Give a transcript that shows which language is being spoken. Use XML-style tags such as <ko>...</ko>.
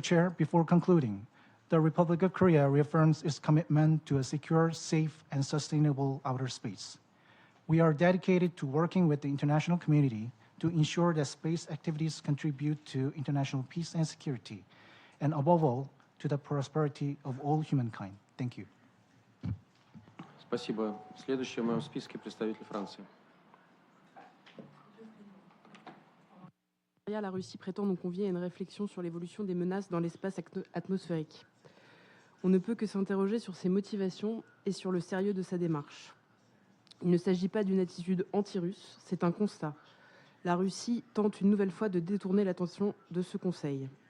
<en>Chair, before concluding, the Republic of Korea reaffirms its commitment to a secure, safe, and sustainable outer space. We are dedicated to working with the international community to ensure that space activities contribute to international peace and security, and above all, to the prosperity of all humankind. Thank you.</en> <ru>Спасибо. Следующий в моем списке представитель Франции.</ru> <fr>La Russie prétend nous convier à une réflexion sur l'évolution des menaces dans l'espace atmosphérique. On ne peut que s'interroger sur ses motivations et sur le sérieux de sa démarche. Il ne s'agit pas d'une attitude anti-russe, c'est un constat. La Russie tente une nouvelle fois de détourner l'attention de ce Conseil.</fr>